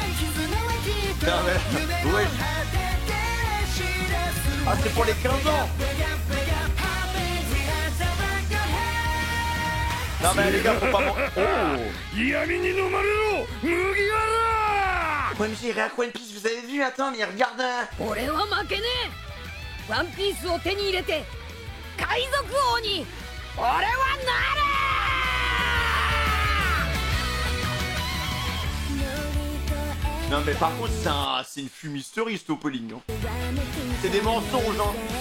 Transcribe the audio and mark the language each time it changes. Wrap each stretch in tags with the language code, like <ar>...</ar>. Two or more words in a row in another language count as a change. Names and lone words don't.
<fr>Ouais. Ah, c'est pour les 15 ans. Non mais les gars, faut pas... Oh.</fr> <ja>闇に飲まれろ麦わら</ja> <fr>OMG, React One Piece, vous avez vu? Attends, mais regarde.</fr> <ja>俺は負けねえ。ワンピースを手に入れて海賊王に俺はなる。</ja> <fr>Non mais par contre c'est une fumisterie ce opening hein. C'est des mensonges hein.</fr>